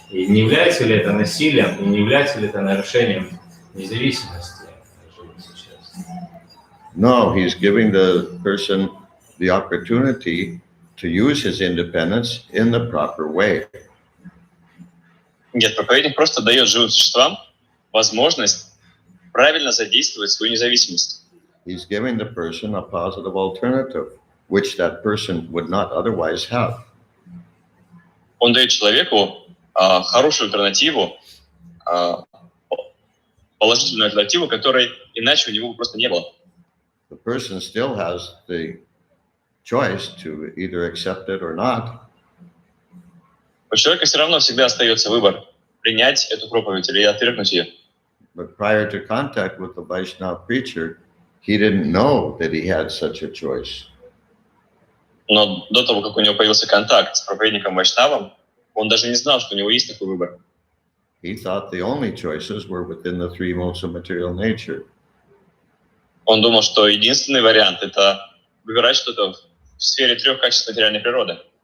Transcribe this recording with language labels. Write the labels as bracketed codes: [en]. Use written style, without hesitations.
[ru] И не является ли это насилием, и не является ли это нарушением независимости живых существ? [en] No, he's giving the person the opportunity to use his independence in the proper way. [ru] Нет, проповедник просто дает живым существам возможность правильно задействовать свою независимость. [en] He's giving the person a positive alternative, which that person would not otherwise have. [ru] Он дает человеку хорошую альтернативу, положительную альтернативу, которой иначе у него просто не было. [en] The person still has the choice to either accept it or not. [ru] У человека все равно всегда остается выбор принять эту проповедь или отвергнуть ее. [en] But prior to contact with the Vaishnava preacher, he didn't know that he had such a choice. [ru] Но до того, как у него появился контакт с проповедником Вайшнавом, он даже не знал, что у него есть такой выбор. [en] He thought the only choices were within the three modes of material nature. [ru] Он думал, что единственный вариант — это выбирать что-то в сфере 3 качеств материальной природы.